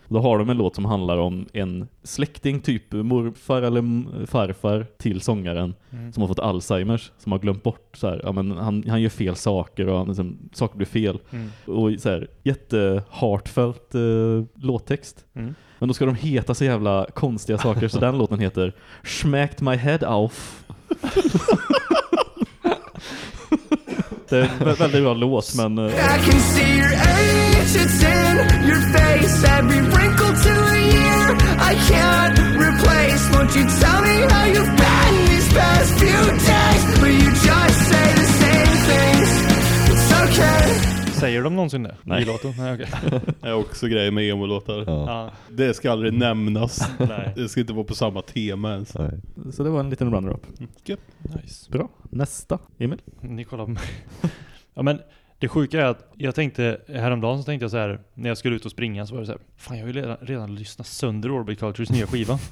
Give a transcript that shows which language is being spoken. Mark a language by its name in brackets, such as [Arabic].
[Swedish] Då har de en låt som handlar om en släkting, typ morfar eller farfar till sångaren som har fått Alzheimers, som har glömt bort så här, ja, men han gör fel saker och han, liksom, saker blir fel. Mm. Och så här, jättehartfält låttext. Mm. Men då ska de heta så jävla konstiga saker så den låten heter Smacked My Head Off. Det är en väldigt bra låt, men... [English] I can see your age, it's in your face. Every wrinkle to a year I can't replace. Won't you tell me how you've been these past few days? But you just say the same things. It's okay. [Swedish] Säger de någonsin det? Nej. I låten? Nej, okay. Det är också grej med emo-låtar. Ja. Det ska aldrig nämnas. Nej. Det ska inte vara på samma tema ens. Nej. Så det var en liten runner-up. [English] Good. Nice. [Swedish] Bra. Nästa. Emil? Ni kollar på mig. Ja, men det sjuka är att jag tänkte häromdagen så tänkte jag så här, när jag skulle ut och springa så var det så här, fan, jag vill redan lyssna sönder Orbit Cultures nya skiva.